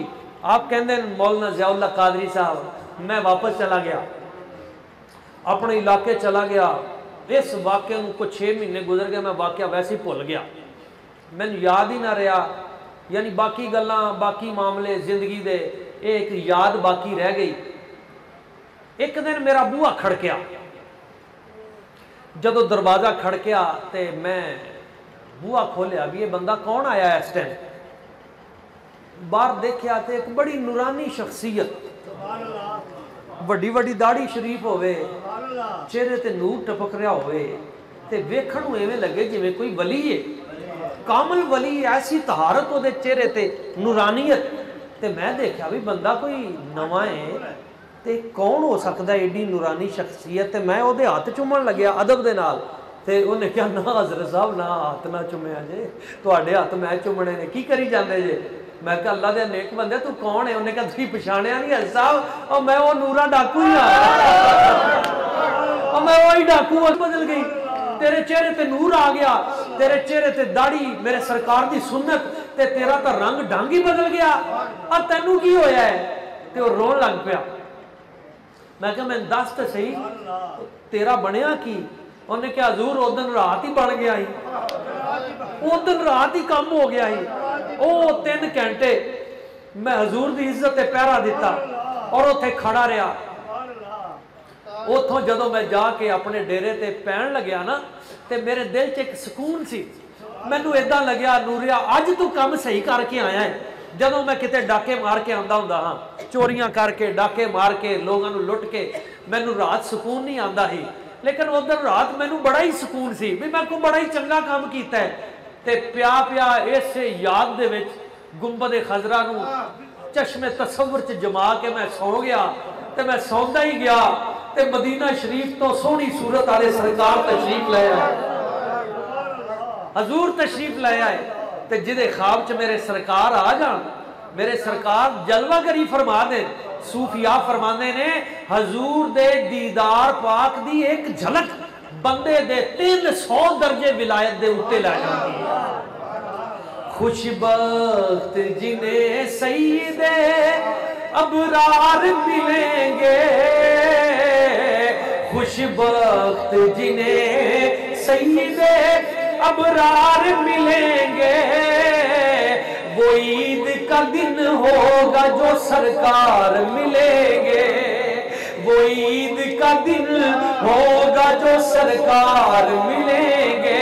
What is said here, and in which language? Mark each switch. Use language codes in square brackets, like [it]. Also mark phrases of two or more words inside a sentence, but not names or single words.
[ur] آپ کہندے مولانا ضیاء اللہ قادری صاحب، میں واپس چلا گیا، اپنے علاقے چلا گیا۔ اس واقعے کو 6 مہینے گزر گئے، میں واقعہ ویسے ہی بھول گیا، میں یاد ہی نہ رہا، یعنی [pa] باقی گلاں باقی معاملے زندگی دے [ur] ایک یاد باقی رہ گئی۔ [pa] ایک دن میرا بوہا کھڑکیا، جدو دروازہ کھڑکیا تے میں بوہا کھولیا بھی [ur] یہ بندہ کون آیا ہے اس ٹائم، [pa] باہر دیکھیا تے ایک بڑی نورانی شخصیت، بڑی بڑی داڑھی شریف ہوئے، چہرے تے نور ٹپک رہا ہوئے، تے ویکھن ایویں لگے جویں کوئی ولی ہے، کامل ولی، ایسی طہارت ہو دے چہرے تے نورانیت۔ تے میں دیکھا بھی بندہ کوئی نواں ہے تے کون ہو سکتا ہے ایڈی نورانی شخصیت، تے میں او دے ہاتھ چومن لگیا ادب دے نال، تے انہیں کہا نہ حضرت صاحب نہ ہاتھ نہ چومیا جے، تواڈے ہاتھ میں چومنے نے کی کری جاندے جے۔ میں کہا اللہ دے نیک بندے تو کون ہے؟ انہیں کہا تسی پچھاڑیا نہیں حضرت صاحب، اور میں وہ نورا ڈاکو ہی اور میں وہی ڈاکو بدل گئی، تیرے چہرے تے نور آ گیا، تیرے چہرے تے داڑھی میرے سرکار دی سنت تے تیرا تا رنگ ڈھنگ ہی بدل گیا، اور تینوں کی ہویا ہے؟ تے وہ رون لگ پیا۔ میں کہا میں دس تے صحیح تیرا بنیا کی؟ انہوں نے کہا حضور او دن رات ہی بن گیا ہی، او دن رات ہی کم ہو گیا ہی، او 3 گھنٹے میں حضور دی عزت تے پہرا دیتا اور اتھے کھڑا رہا۔ اتھوں جدو میں جا کے اپنے ڈیرے تے پہن لگیا نا تے میرے دل چ ایک سکون سی، مینوں ایداں لگیا نوریا اج تو کم صحیح کر کے آیا ہے۔ جدو میں کتے ڈاکے مار کے آندا ہوندا ہاں، چوریاں کر کے ڈاکے مار کے لوگاں نوں لٹ کے، مینوں رات سکون نہیں آندا ہی، لیکن ادھر رات مینوں بڑا ہی سکون سی بھی میں کو بڑا ہی چنگا کام کیتا ہے۔ تے پیا پیا اس یاد دے وچ گنبد خضرا نو چشم تصور چ جما کے میں سو گیا، تے میں سوندا ہی گیا تے مدینہ شریف تو سونی صورت والے سرکار تشریف لے آئے، حضور تشریف لے آئے، تے جدے خواب چ میرے سرکار آ جان، میرے سرکار جلوہ گری فرما دے، صوفیاء فرمانے نے حضور دے دیدار پاک دی ایک جھلک بندے دے 300 درجے ولایت دے اتے لے جاندی ہے۔ [ur] خوش بخت جنہیں سید ابرار ملیں گے، خوش بخت جنہیں سید ابرار ملیں گے، وہ عید کا دن ہوگا جو سرکار ملیں گے، وہ عید کا دن ہوگا جو سرکار ملیں گے۔